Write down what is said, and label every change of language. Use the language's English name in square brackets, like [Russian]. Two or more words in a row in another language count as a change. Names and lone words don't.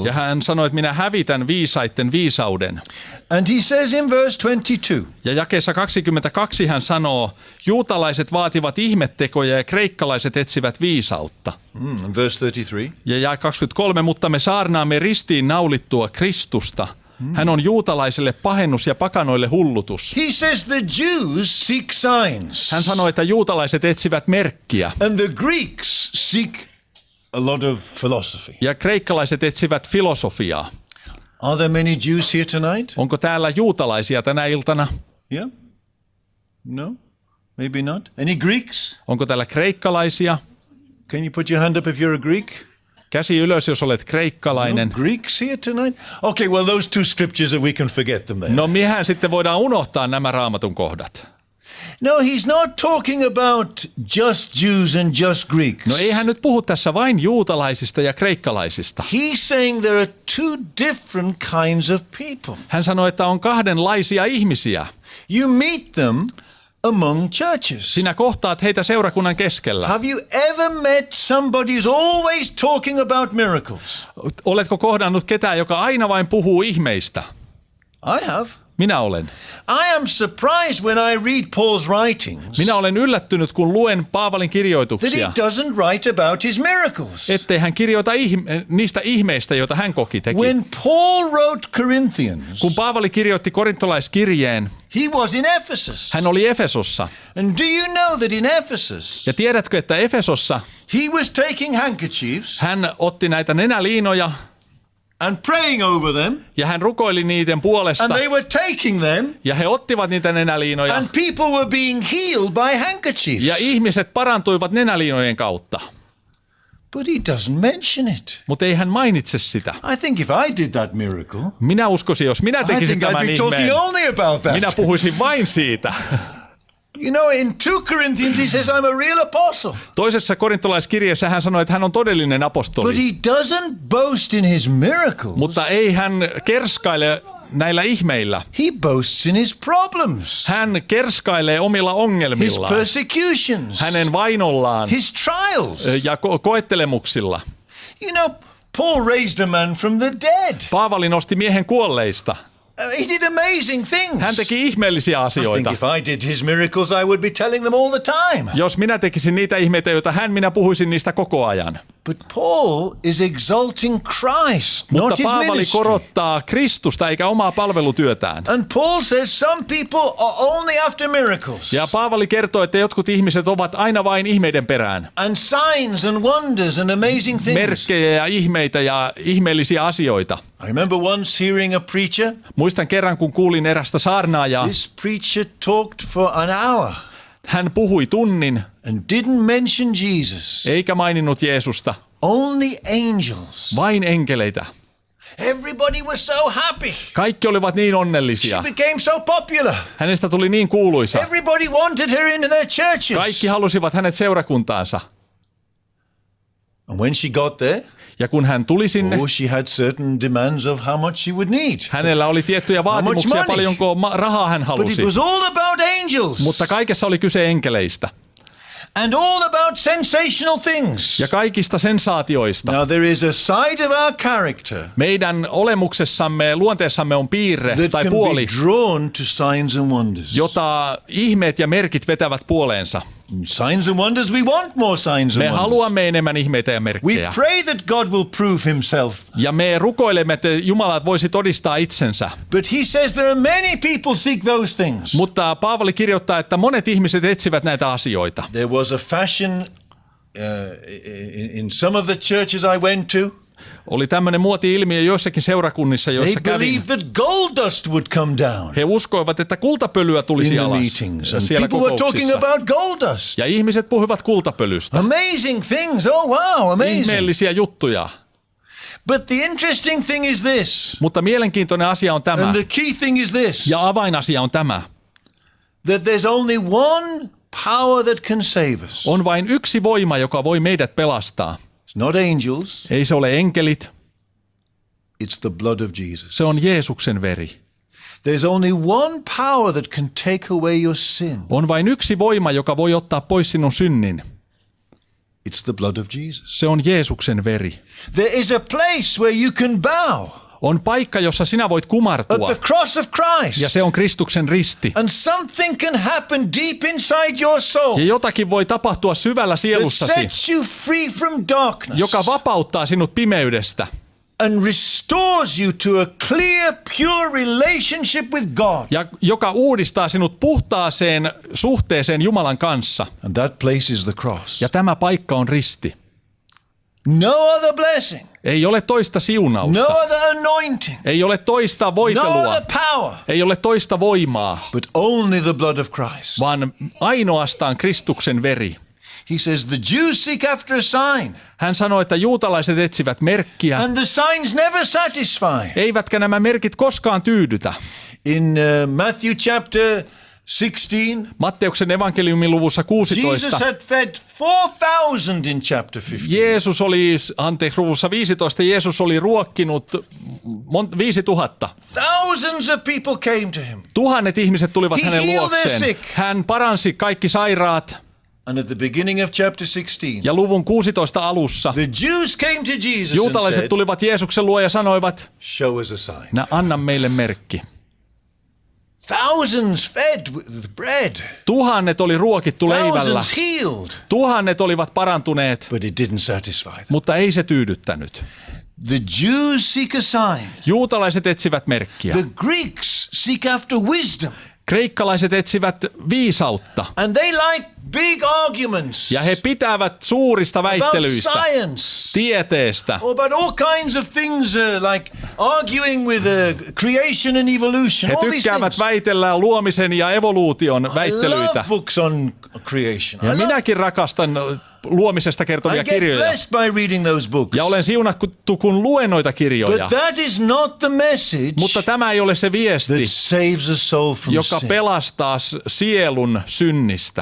[Finnish] Ja hän sanoi, että minä hävitän viisaitten viisauden. [English] And he says in verse 22. [Finnish] Ja jakeessa 22 hän sanoo, juutalaiset vaativat ihmettekoja ja kreikkalaiset etsivät viisautta. [English] Verse 33. [Finnish] Ja 23, mutta me saarnaamme ristiin naulittua Kristusta. Hän on juutalaisille pahennus ja pakanoille hullutus. [English] He says the Jews seek signs. [Finnish] Hän sanoi, että juutalaiset etsivät merkkiä. [English] And the Greeks seek a lot of philosophy. [Finnish] Ja kreikkalaiset etsivät filosofiaa. [English] Are there many Jews here tonight? [Finnish] Onko täällä juutalaisia tänä iltana? [English] Yeah? No? Maybe not. Any Greeks? [Finnish] Onko täällä kreikkalaisia? [English] Can you put your hand up if you're a Greek? [Finnish] Käsi ylös, jos olet kreikkalainen. [English] No Greeks here tonight? Okay, well those two scriptures, we can forget them there. [Finnish] No miehän sitten voidaan unohtaa nämä raamatun kohdat. [English] No, he's not talking about just Jews and just Greeks. [Finnish] No ei hän nyt puhu tässä vain juutalaisista ja kreikkalaisista. [English] He's saying there are two different kinds of people. [Finnish] Hän sanoi, että on kahdenlaisia ihmisiä. [English] You meet them among churches. [Finnish] Sinä kohtaat heitä seurakunnan keskellä. [English] Have you ever met somebody who's always talking about miracles? [Finnish] Oletko kohdannut ketään, joka aina vain puhuu ihmeistä? [English] I have. [Finnish] Minä olen. [English] I am surprised when I read Paul's writings [Finnish] Minä olen yllättynyt, kun luen Paavalin [English] that he [Finnish] kirjoituksia, [English] doesn't write about his miracles. [Finnish] ettei hän kirjoita niistä ihmeistä, joita hän teki. [English] When Paul wrote Corinthians, [Finnish] Kun Paavali kirjoitti korintolaiskirjeen, [English] he was in Ephesus. [Finnish] hän oli Efesossa. [English] And do you know that in Ephesus, [Finnish] Ja tiedätkö, että Efesossa [English] he was taking handkerchiefs [Finnish] hän otti näitä nenäliinoja [English] and praying over them, [Finnish] ja hän rukoili niiden puolesta. [English] and they were taking them, [Finnish] Ja he ottivat niitä nenäliinoja [English] and people were being healed by handkerchiefs. [Finnish] ja ihmiset parantuivat nenäliinojen kautta. [English] But he doesn't mention it. [Finnish] Mutta ei hän mainitse sitä. [English] I think if I did that miracle, [Finnish] Minä uskoisin, jos minä [English] I [Finnish] tekisin [English] think I'd [Finnish] tämän [English] be talking [Finnish] ihmeen, [English] only about that. [Finnish] minä puhuisin vain siitä. [English] You know, in 2 Corinthians he says, I'm a real apostle. [Finnish] Toisessa korintolaiskirjeessä hän sanoi, että hän on todellinen [English] But [Finnish] apostoli, [English] he doesn't boast in his miracles. [Finnish] mutta ei hän kerskaile näillä ihmeillä. [English] He boasts in his problems, [Finnish] Hän kerskailee omilla [English] his [Finnish] ongelmillaan, [English] persecutions, [Finnish] hänen vainollaan [English] his trials. [Finnish] ja koettelemuksilla. [English] You know, Paul raised a man from the dead. [Finnish] Paavali nosti miehen kuolleista. [English] He did amazing things. [Finnish] Hän teki ihmeellisiä [English] I think [Finnish] asioita. [English] if I did his miracles, I would be telling them all the time. [Finnish] Jos minä tekisin niitä ihmeitä, joita minä puhuisin niistä koko ajan. [English] But Paul is exalting Christ, [Finnish] Mutta [English] not his [Finnish] Paavali [English] ministry. [Finnish] korottaa Kristusta eikä omaa palvelutyötään. [English] And Paul says some people are only after miracles [Finnish] Ja Paavali kertoo, että jotkut ihmiset ovat aina vain ihmeiden perään. [English] and signs and wonders and amazing things. [Finnish] Merkkejä ja ihmeitä ja ihmeellisiä asioita. [English] I remember once hearing a preacher. [Finnish] Muistan kerran, kun kuulin erästä saarnaajaa. [English] This preacher talked for an hour [Finnish] Hän puhui tunnin, [English] and didn't mention Jesus. [Finnish] eikä maininnut Jeesusta, [English] Only angels. [Finnish] vain enkeleitä. [English] Everybody was so happy. [Finnish] Kaikki olivat niin [English] She [Finnish] onnellisia. [English] became so popular. [Finnish] Hänestä tuli niin kuuluisa. [English] Everybody wanted her in their churches. [Finnish] Kaikki halusivat hänet seurakuntaansa. [English] And when she got there, [Finnish] Ja kun hän tuli sinne, [English] she had certain demands of how much she would need. [Finnish] hänellä oli tiettyjä vaatimuksia, [English] money? [Finnish] paljonko rahaa hän [English] But [Finnish] halusi. [English] it was all about angels. [Finnish] Mutta kaikessa oli kyse enkeleistä [English] And all about sensational things. [Finnish] ja kaikista sensaatioista. [English] Now there is a side of our character [Finnish] Meidän olemuksessamme, luonteessamme on piirre [English] that [Finnish] tai [English] can [Finnish] puoli, [English] be drawn to signs and wonders. [Finnish] jota ihmeet ja merkit vetävät puoleensa. [English] Signs and wonders, we want more signs and [Finnish] Me [English] wonders. [Finnish] haluamme enemmän ihmeitä ja [English] We [Finnish] merkkejä. [English] pray that God will prove himself. [Finnish] Ja me rukoilemme, että Jumala voisi todistaa itsensä. [English] But he says there are many people seek those things. [Finnish] Mutta Paavali kirjoittaa, että monet ihmiset etsivät näitä asioita. [English] There was a fashion in some of the churches I went to. [Finnish] Oli tämmöinen muoti-ilmiö joissakin seurakunnissa, [English] They [Finnish] joissa kävin. [English] believed that gold dust would come down [Finnish] He uskoivat, että kultapölyä [English] in [Finnish] tulisi [English] the [Finnish] alas [English] meetings. And [Finnish] siellä [English] people were talking [Finnish] kokouksissa. [English] about gold dust. [Finnish] Ja ihmiset puhuivat kultapölystä. [English] Amazing things. Oh wow, amazing. [Finnish] Ihmeellisiä juttuja. [English] But the interesting thing is this. [Finnish] Mutta mielenkiintoinen asia on tämä. [English] And the key thing is this. [Finnish] Ja avainasia on tämä. [English] That there's only one power that can save us. [Finnish] On vain yksi voima, joka voi meidät pelastaa. [English] It's not angels. [Finnish] Ei se ole enkelit, [English] It's the blood of Jesus. [Finnish] se on Jeesuksen veri. [English] There's only one power that can take away your sin. [Finnish] On vain yksi voima, joka voi ottaa pois sinun synnin. [English] It's the blood of Jesus. [Finnish] Se on Jeesuksen veri. [English] There is a place where you can bow [Finnish] On paikka, jossa sinä voit [English] at [Finnish] kumartua, [English] the cross of Christ. [Finnish] ja se on Kristuksen risti. [English] And something can happen deep inside your soul [Finnish] Ja jotakin voi tapahtua syvällä [English] that [Finnish] sielussasi, [English] sets you free from darkness [Finnish] joka vapauttaa sinut pimeydestä [English] and restores you to a clear, pure relationship with God. [Finnish] ja joka uudistaa sinut puhtaaseen suhteeseen Jumalan kanssa. [English] And that place is the cross. [Finnish] Ja tämä paikka on risti. [English] No other blessing, [Finnish] Ei ole toista siunausta. [English] no other anointing, [Finnish] Ei ole toista [English] no [Finnish] voitelua. [English] other power, [Finnish] Ei ole toista voimaa, [English] but only the blood of Christ. [Finnish] vaan ainoastaan Kristuksen veri. [English] He says, the Jews seek after a sign, [Finnish] Hän sanoi, että juutalaiset etsivät merkkiä, [English] and the signs never satisfy. [Finnish] eivätkä nämä merkit koskaan tyydytä. [English] In Matthew chapter 16, [Finnish] Matteuksen evankeliumin luvussa 16. [English] Jesus had fed 4,000 in chapter 15. [Finnish] Luvussa 15 Jeesus oli ruokkinut 5,000. [English] Thousands of people came to him. [Finnish] Tuhannet ihmiset tulivat [English] He [Finnish] hänen [English] healed their [Finnish] luokseen. [English] sick. [Finnish] Hän paransi kaikki sairaat. [English] And at the beginning of chapter 16, [Finnish] Ja luvun 16 alussa [English] the Jews came to Jesus and [Finnish] juutalaiset [English] said, [Finnish] tulivat Jeesuksen luo ja sanoivat, [English] show us a sign. [Finnish] anna meille merkki. [English] Thousands fed with bread. [Finnish] Tuhannet oli ruokittu leivällä. [English] Thousands healed. [Finnish] Tuhannet olivat parantuneet, [English] But it didn't satisfy them. [Finnish] mutta ei se tyydyttänyt. [English] The Jews seek a sign. [Finnish] Juutalaiset etsivät merkkiä. [English] The Greeks seek after wisdom. [Finnish] Kreikkalaiset etsivät viisautta. [English] And they like big arguments [Finnish] Ja he pitävät suurista [English] about [Finnish] väittelyistä, [English] science. [Finnish] tieteestä. [English] Or about all kinds of things like arguing with creation and evolution. [Finnish] He [English] All these [Finnish] tykkäävät [English] things. [Finnish] väitellä luomisen ja evoluution [English] I [Finnish] väittelyitä. [English] love books on creation. [Finnish] Ja [English] I love [Finnish] minäkin rakastan luomisesta kertovia [English] I get [Finnish] kirjoja. [English] blessed by reading those books. [Finnish] Ja olen siunattu, kun luen noita kirjoja. [English] But that is not the message [Finnish] Mutta tämä ei ole se viesti, [English] that saves a soul from [Finnish] joka [English] sin. [Finnish] pelastaa sielun synnistä.